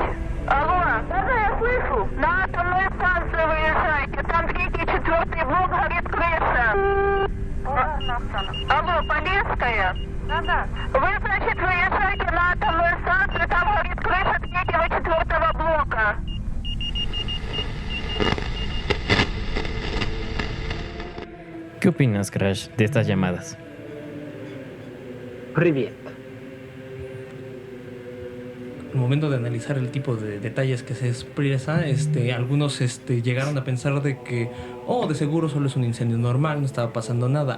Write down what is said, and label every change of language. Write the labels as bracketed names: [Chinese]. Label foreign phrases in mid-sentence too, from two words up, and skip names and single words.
[Russian] Алло? Да, я слышу. На атомную станцию выезжаете. Там третий, четвертый блок горит крыша. Алло, Полесская? Да. Вы, значит, выезжаете на атомную станцию, там горит крыша третьего, четвертого блока. [Spanish] ¿Qué opinas, Crash, de estas llamadas? [Russian] Привет. [Spanish] Al momento de analizar el tipo de detalles que se expresa, algunos llegaron a pensar de que, de seguro solo es un incendio normal, no estaba pasando nada.